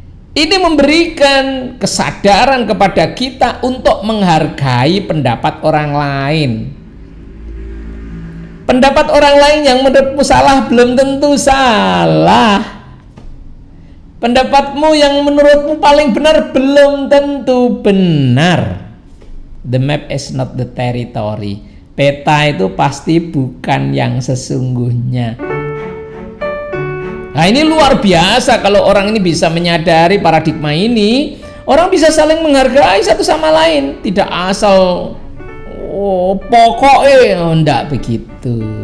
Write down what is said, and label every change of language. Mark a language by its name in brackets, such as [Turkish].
[Indonesian] Ini memberikan kesadaran kepada kita untuk menghargai pendapat orang lain. Pendapat orang lain yang menurutmu salah belum tentu salah. Pendapatmu yang menurutmu paling benar belum tentu benar. [English] The map is not the territory. [Indonesian] Peta itu pasti bukan yang sesungguhnya. Nah, ini luar biasa kalau orang ini bisa menyadari paradigma ini. Orang bisa saling menghargai satu sama lain, tidak asal pokoknya enggak begitu.